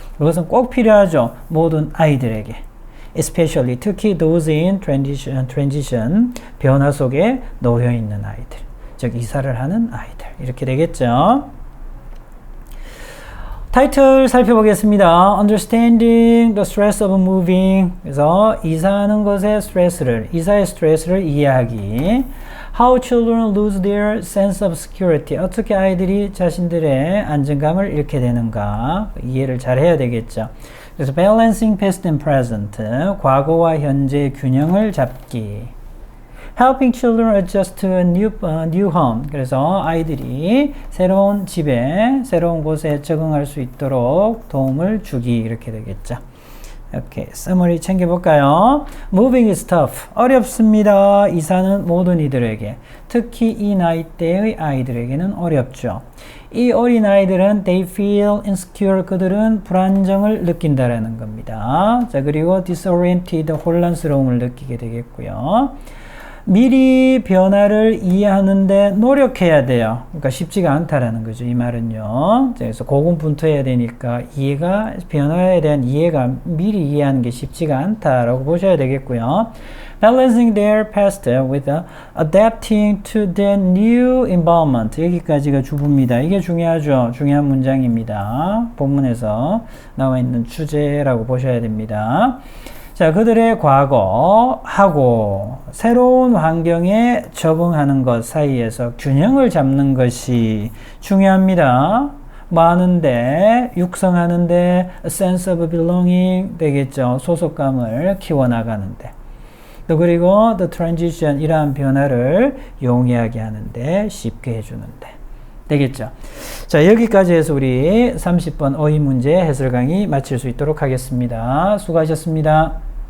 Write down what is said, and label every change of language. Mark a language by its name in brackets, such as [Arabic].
[Korean] 그것은 꼭 필요하죠. 모든 아이들에게. [English] especially [Korean] 특히 [English] those in transition [Korean] 변화 속에 놓여 있는 아이들. 즉 이사를 하는 아이들. 이렇게 되겠죠. 타이틀 살펴보겠습니다. [English] Understanding the stress of moving. [Korean] 그래서 이사하는 것의 스트레스를, 이사의 스트레스를 이해하기. [English] How children lose their sense of security. [Korean] 어떻게 아이들이 자신들의 안정감을 잃게 되는가. 이해를 잘 해야 되겠죠. 그래서 [English] balancing past and present. [Korean] 과거와 현재의 균형을 잡기. [English] Helping children adjust to a new home. [Korean] 그래서 아이들이 새로운 집에, 새로운 곳에 적응할 수 있도록 도움을 주기. 이렇게 되겠죠. 이렇게 summary 챙겨볼까요? [English] Moving is tough. [Korean] 어렵습니다. 이사는 모든 이들에게. 특히 이 나이대의 아이들에게는 어렵죠. 이 어린 아이들은 [English] they feel insecure. [Korean] 그들은 불안정을 느낀다라는 겁니다. 자, 그리고 disoriented. 혼란스러움을 느끼게 되겠고요. 미리 변화를 이해하는데 노력해야 돼요. 그러니까 쉽지가 않다라는 거죠. 이 말은요. 그래서 고군분투해야 되니까 이해가, 변화에 대한 이해가 미리 이해하는 게 쉽지가 않다라고 보셔야 되겠고요. [English] Balancing their past with adapting to the new environment. [Korean] 여기까지가 주부입니다. 이게 중요하죠. 중요한 문장입니다. 본문에서 나와 있는 주제라고 보셔야 됩니다. 자, 그들의 과거하고 새로운 환경에 적응하는 것 사이에서 균형을 잡는 것이 중요합니다. 뭐 하는데? 육성하는데 [English] a sense of belonging [Korean] 되겠죠. 소속감을 키워나가는데. 또 그리고 [English] the transition, [Korean] 이러한 변화를 용이하게 하는데, 쉽게 해주는데. 되겠죠. 자, 여기까지 해서 우리 30번 어휘 문제 해설 강의 마칠 수 있도록 하겠습니다. 수고하셨습니다.